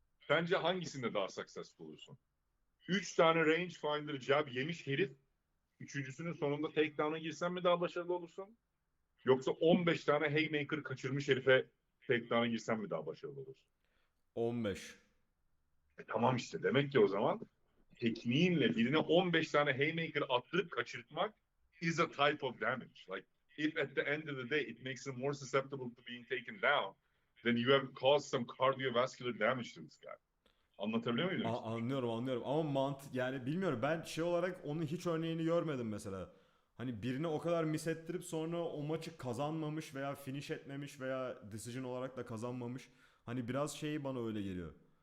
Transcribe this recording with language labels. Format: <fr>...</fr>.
<tr>Bence hangisinde daha successful olursun? 3 tane rangefinder jab yemiş herif, üçüncüsünün sonunda takedown'a girsen mi daha başarılı olursun? Yoksa 15 tane haymaker kaçırmış herife takedown'a girsen mi daha başarılı olursun? 15. Tamam işte, demek ki o zaman tekniğinle birine 15 tane haymaker attırıp kaçırtmak</tr> <en>is a type of damage. Like if at the end of the day it makes him more susceptible to being taken down, then you have caused some cardiovascular damage to this guy.</en> <tr>Anlatabiliyor muyum demek istedim? Anlıyorum ama yani bilmiyorum, ben şey olarak onun hiç örneğini görmedim mesela. Hani birini o kadar miss ettirip sonra o maçı kazanmamış veya finish etmemiş veya decision olarak da kazanmamış. Hani biraz şey, bana öyle geliyor.</tr>